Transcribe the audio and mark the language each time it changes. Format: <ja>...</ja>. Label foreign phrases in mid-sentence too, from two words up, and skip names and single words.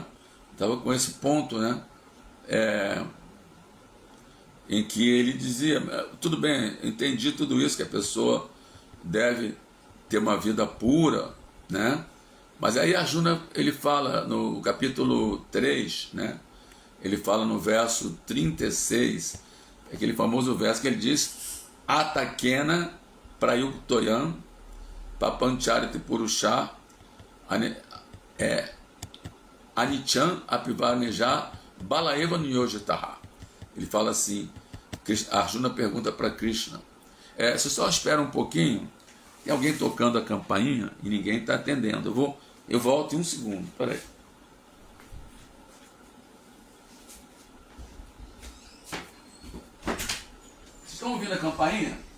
<pt>Estava com esse ponto, né? Em que ele dizia, tudo bem, entendi tudo isso, que a pessoa deve ter uma vida pura, né? Mas aí Arjuna, ele fala no capítulo 3, né? Ele fala no verso 36, aquele famoso verso que ele diz:</pt> <sa>अथ केन प्रयुक्तोऽयं पापं चरति पूरुषः अनिच्छन्नपि वार्ष्णेय बलादिव नियोजितः.</sa> <pt>Ele fala assim, Arjuna pergunta para Krishna, você só espera um pouquinho, tem alguém tocando a campainha e ninguém está atendendo, eu volto em um segundo, peraí. Vocês estão ouvindo a campainha?</pt>